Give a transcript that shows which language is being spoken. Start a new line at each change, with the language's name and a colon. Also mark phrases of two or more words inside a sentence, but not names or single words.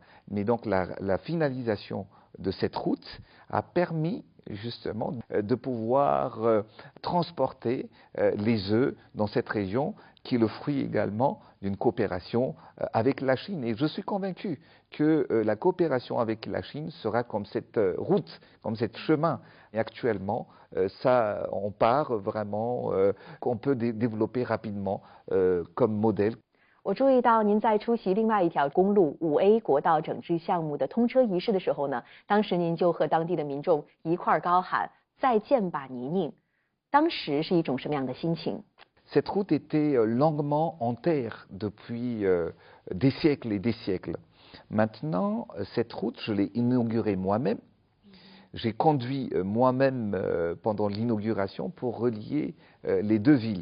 French: Mais donc la finalisation de cette route a permis justement de pouvoir transporter les œufs dans cette région qui est le fruit également d'une coopération avec la Chine. Et je suis convaincu que la coopération avec la Chine sera comme cette route, comme ce chemin. Et actuellement, ça, on part vraiment, qu'on peut développer rapidement comme modèle.
Chinese: 我注意到您在出席另外一条公路5A 国道整治项目的通车仪式的时候呢，当时您就和当地的民众一块儿高喊“再见吧，泥泞”，当时是一种什么样的心情？
French: Cette route était longuement en terre depuis des siècles et des siècles. Maintenant, cette route, je l'ai inaugurée moi-même. J'ai conduit moi-même pendant l'inauguration pour relier les deux villes.